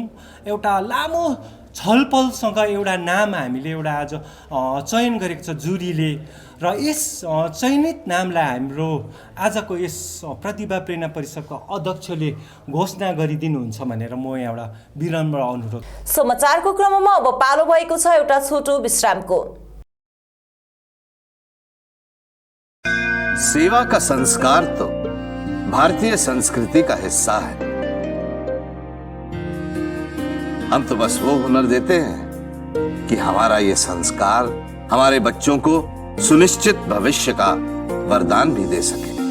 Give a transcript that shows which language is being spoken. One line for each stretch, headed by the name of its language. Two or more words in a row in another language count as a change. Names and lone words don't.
Nepali: एउटा लामो छलफलसँग एउटा नाम हामीले एउटा आज चयन गरेको छ जुरीले, र यस चयनित नामलाई हाम्रो आजको यस प्रतिभा प्रेरणा परिषदको अध्यक्षले घोषणा गरिदिनुहुन्छ भनेर म एउटा विनम्र अनुरोध। समाचारको क्रममा अब पालो भएको छ एउटा छोटो विश्रामको।
Hindi: सेवा का संस्कार तो भारतीय संस्कृति का हिस्सा है। हम तो बस वो हुनर देते हैं कि हमारा ये संस्कार हमारे बच्चों को सुनिश्चित भविष्य का वरदान भी दे सके।